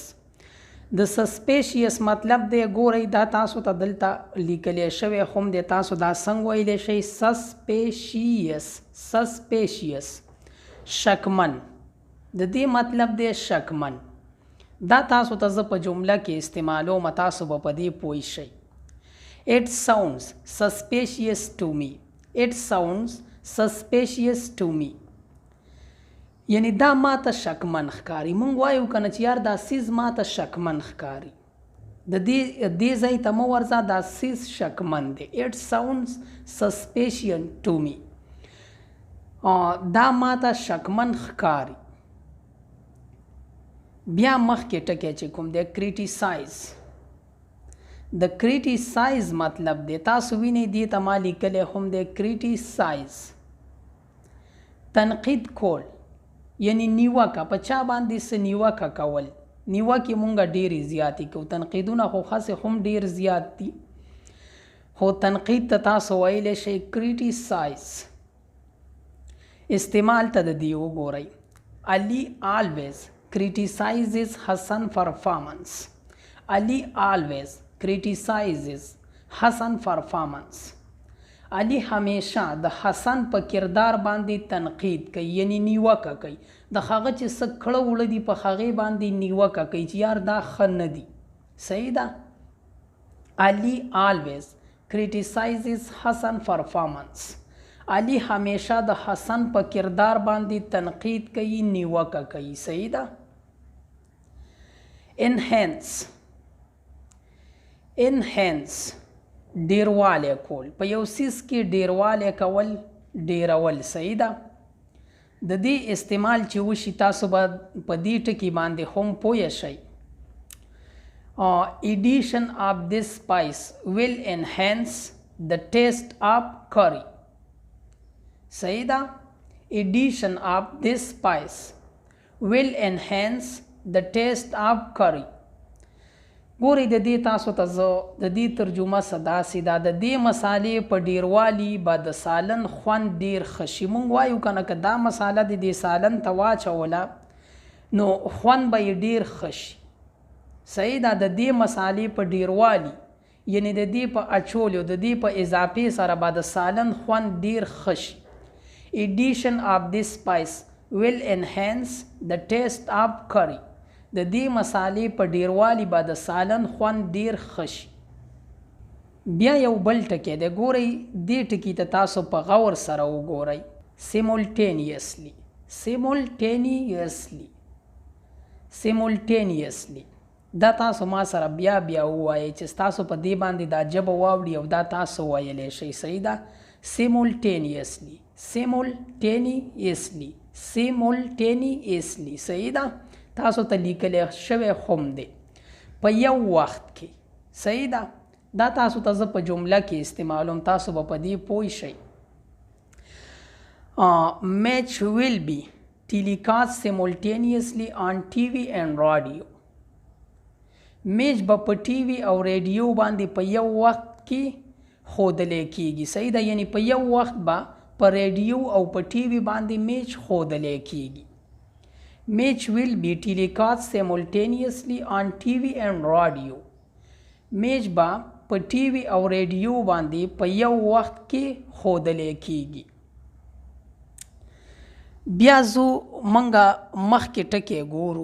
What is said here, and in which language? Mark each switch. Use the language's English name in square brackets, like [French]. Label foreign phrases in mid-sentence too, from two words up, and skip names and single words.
[Pashto] د سسپیشیس مطلب دی، ګورئ دا تاسو ته دلته لیکلی شوی هم دی، تاسو دا څنګه ویلی شئ؟ سسپیشیس. سسپیشیس شکمن، د دې مطلب دی شکمن. دا تاسو ته زه په جمله کې استعمالوم، تاسو به په دې پوه شئ. [English] It sounds suspicious to me. It sounds suspicious to me. [Pashto] یعنی دا ماته شکمن ښکاري. مونږ وایو که نه چې یار دا سیز ماته شکمن ښکاري، د دې ځای ته مه ورځه، دا سیز شکمن دی. [English] It sounds suspicious to me. [Pashto] دا ماته شکمن ښکاري. بیا مخکې ټکی چې کوم دی کریټیسایز. د کریټیسایز مطلب دی، تاسو وینئ دې ته ما لیکلی هم دی کریټیسایز. تنقید کول یعنی نیوکه، په چا باندې څه نیوکه کول. نیوکې مونږ ډېرې زیاتې کوو، تنقیدونه خو خاصې هم ډېر زیات دي، خو تنقید ته تاسو ویلی شئ کریټیسایز. استعمال ته د دې وګورئ. [English] علي always criticizes Hassan performance. علي always criticizes Hassan performance. [Pashto] علي همیشه د حسن په کردار باندې تنقید کوي، یعنی نیوکه کوي. د هغه چې څه کړه وړه دي په هغې باندې نیوکه کوي چې یار دا ښه نه دي. صحیح ده. [English] علي always criticizes Hassan performance. [Pashto] علي همیشه د حسن په کردار باندې تنقید کوي، نیوکه کوي. صحیح ده. enhance. enhance ډیروالی کول، په یو څیز کې ډیروالی کول، ډیرول. صحیح ده. د دې استعمال چې وشي تاسو به په دې ټکي باندې هم پوه شئ. [English] addition of this spice will enhance the taste of curry. [Pashto] صحیح ده. [English] addition of this spice will enhance the taste of curry. [Pashto] ګورئ د دې تاسو ته زه د دې ترجمه څه داسې ده، د دې مسالې په ډیروالي به د سالن خوند ډیر ښه شي. مونږ وایو که نه که دا مساله د دې سالن ته واچوله نو خوند به یې ډیر ښه شي. صحیح ده. د دې مسالې په ډیروالي یعنی د دې په اچولو، د دې په اضافې سره به د سالن خوند ډیر ښه شي. [English] addition of this spice will enhance the taste of curry. [Pashto] د دې مسالې په ډیروالی به د سالن خوند ډیر ښه شي. بیا یو بل ټکی دی، ګورئ دې ټکي ته تاسو په غور سره وګورئ. [English] simultaneously. simultaneously. [Pashto] simultaneously دا تاسو ما سره بیا بیا ووایئ چې تاسو په دې باندې دا ژبه واوړي او دا تاسو ویلی شئ. صحیح ده. [English] simultaneously. simultaneously. [Pashto] simultaneously. صحیح ده. تاسو ته لیکلی شوی هم دی په یو وخت کې. صحیح ده. دا تاسو ته زه په جمله کې استعمالوم، تاسو به په دې پوه شئ. [English] match will be telecast simultaneously on TV and radio. [Pashto] میچ به په ټي وي او ریډیو باندې په یو وخت کې ښودلی کیږي. صحیح ده. یعنی په یو وخت به په ریډیو او په ټي وي باندې میچ ښودلی کیږي. [English] Match will be telecast simultaneously on TV and radio. [Pashto] میچ به په ټي وي او ریډیو باندې په یو وخت کې ښودلی کیږي. بیا زو منګه مخکې ټکی ګورو.